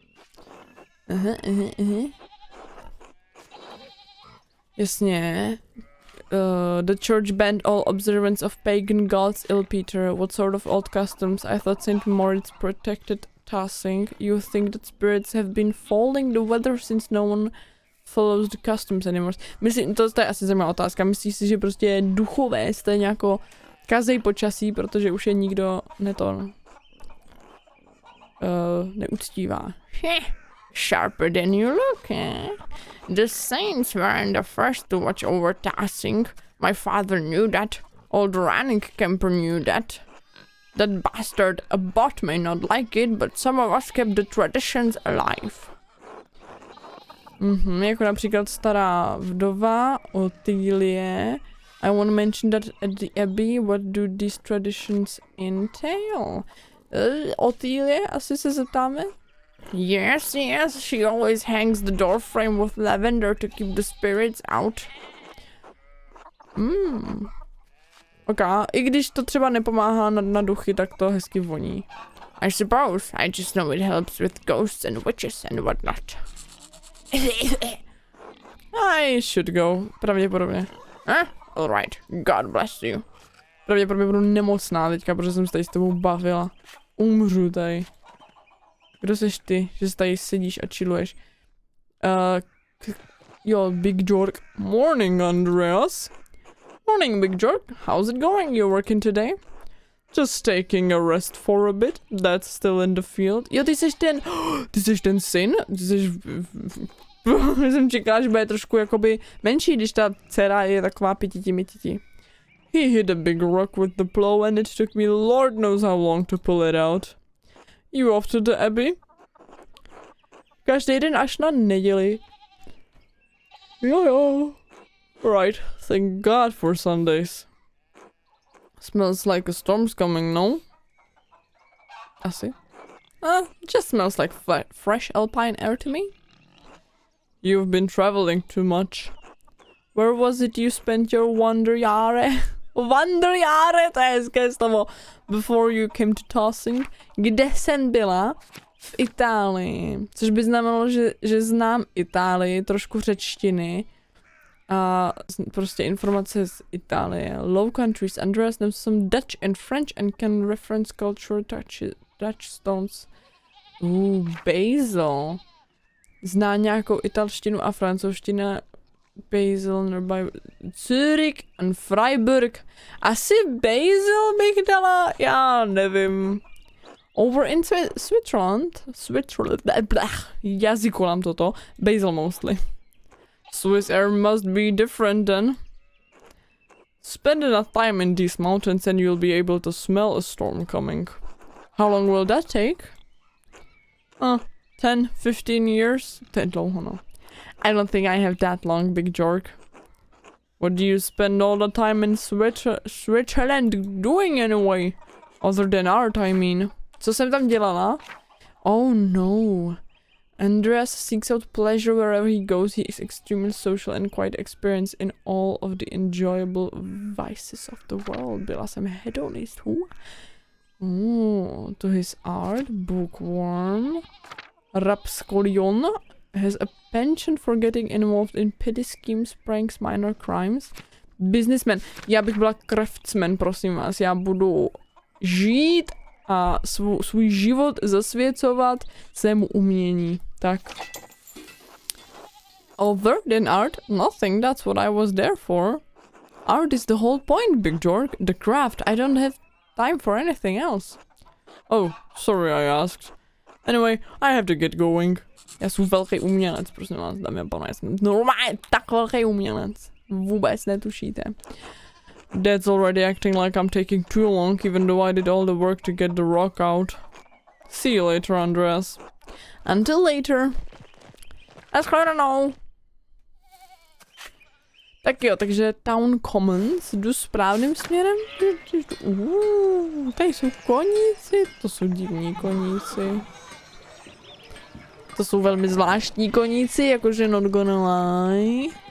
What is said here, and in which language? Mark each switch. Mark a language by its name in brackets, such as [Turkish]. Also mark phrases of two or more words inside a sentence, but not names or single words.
[Czech] Jasně. [English] The church banned all observance of pagan gods, ill Peter. What sort of old customs? I thought St. Moritz protected tossing. You think that spirits have been folding the weather since no one follows the customs anymore? [Czech] Myslím, to je asi zajímavá otázka. Myslíš si, že prostě duchové stejně jako kazej počasí, protože už je nikdo neuctívá. [English] Sharper than you look, eh? The saints weren't the first to watch over tossing. My father knew that. Old running camper knew that. That bastard Abbot may not like it, but some of us kept the traditions alive. [Czech] Jako například stará vdova Otýlie. [English] I want to mention that at the abbey, what do these traditions entail? [Czech] Otýlie, asi se zeptáme? [English] Yes, she always hangs the door frame with lavender to keep the spirits out. [Czech] Ok, i když to třeba nepomáhá na duchy, tak to hezky voní. [English] I suppose, I just know it helps with ghosts and witches and whatnot. I should go, pravděpodobně. Alright, God bless you. [Czech] Pravděpodobně budu nemocná teďka, protože jsem se tady s tebou bavila. Umřu tady. Kdo seš ty, že tady sedíš a chilluješ? [English] Big Jork. Morning, Andreas. Morning, Big Jork. How's it going? You working today? Just taking a rest for a bit. That's still in the field. [Czech] Jo, ty seš ten syn? Ty seš... jsem čekala, že bude trošku jakoby menší, když ta dcera je taková pititi-mititi. [English] He hit a big rock with the plow and it took me Lord knows how long to pull it out. You off to the abbey? [Czech] Každý den až na neděli. Jo. [English] Right, thank God for Sundays. Smells like a storm's coming, no? [Czech] Asi. [English] Just smells like fresh alpine air to me. You've been traveling too much. Where was it you spent your wanderjahre? [Czech] Wanderjahre, to je hezké slovo. [English] Before you came to tossing. [Czech] Kde jsem byla? V Itálii. Což by znamenalo, že znám Itálii, trošku řečtiny. A prostě informace z Itálie. [English] Low countries. Andreas knows some Dutch and French and can reference culture touchstones. Basil. [Czech] Zná nějakou italštinu a francouzštinu. [English] Basil nearby Zurich and Freiburg. [Czech] Asi Basil bych dala, já nevím. [English] Over in Switzerland, [Czech] jazykolám toto, [English] Basil mostly. Swiss air must be different then. Spend enough time in these mountains and you'll be able to smell a storm coming. How long will that take? 10, 15 years? [Czech] To je dlouho, no. [English] I don't think I have that long, Big Jork. What do you spend all the time in Switzerland doing anyway? Other than art, I mean. [Czech] Co jsem tam dělala? [English] Oh no. Andreas seeks out pleasure wherever he goes. He is extremely social and quite experienced in all of the enjoyable vices of the world. [Czech] Byla jsem hedonist. [English] To his art. Bookworm. Rapscolion has a penchant for getting involved in petty schemes, pranks, minor crimes. Businessman. [Czech] Já bych byla craftsman, prosím vás. Já budu žít a svůj život zasvěcovat svému umění. Tak. [English] Other than art, nothing. That's what I was there for. Art is the whole point, Big Jork. The craft. I don't have time for anything else. Oh, sorry I asked. Anyway, I have to get going. [Czech] Já jsem velký umělec, prosím vás, dámy a pánové, já jsem normálně tak velký umělec. Vůbec netušíte. [English] Dad's already acting like I'm taking too long, even though I did all the work to get the rock out. See you later, Andreas. Until later. [Czech] Naschledanou. Tak jo, takže Town Commons, jdu správným směrem. Tady jsou koníci, to jsou divní koníci. To jsou velmi zvláštní koníci, jakože [English] not gonna lie.